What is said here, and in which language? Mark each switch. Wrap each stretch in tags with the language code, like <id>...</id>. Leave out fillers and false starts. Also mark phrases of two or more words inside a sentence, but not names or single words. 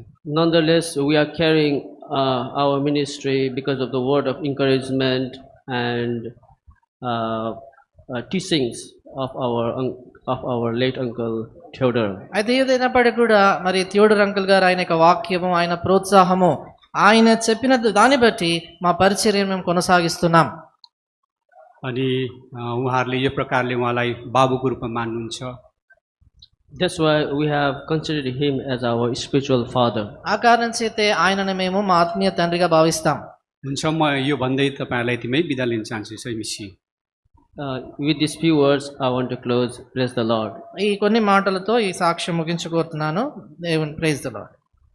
<en>Nonetheless, we are carrying our ministry because of the word of encouragement and teachings of our late uncle Theodore.</en> <te>అయితే ఏదైనప్పటికీ కూడా మరి థియోడర్ అంకుల్ గారు ఆయన యొక్క వాక్యము ఆయన ప్రోత్సాహము ఆయన చెప్పిన దాన్ని బట్టి మా పరిచర్యను మేము కొనసాగిస్తున్నాం.</te> <ne>अनि उहाँहरूले यो प्रकारले उहाँलाई बाबुको रूपमा मान्नुहुन्छ.</ne> <en>That's why we have considered him as our spiritual father.</en> <te>ఆ కారణం చేతే ఆయనను మేము మా ఆత్మీయ తండ్రిగా భావిస్తాం.</te> <ne>हुन्छ म यो भन्दै तपाईँहरूलाई यतिमै बिदा लिन चाहन्छु. सही मिसी.</ne> <en>With these few words, I want to close. Praise the Lord.</en> <te>ఈ కొన్ని మాటలతో ఈ సాక్ష్యం ముగించుకోతున్నాను. దేవుని</te> <en>Praise the Lord.</en>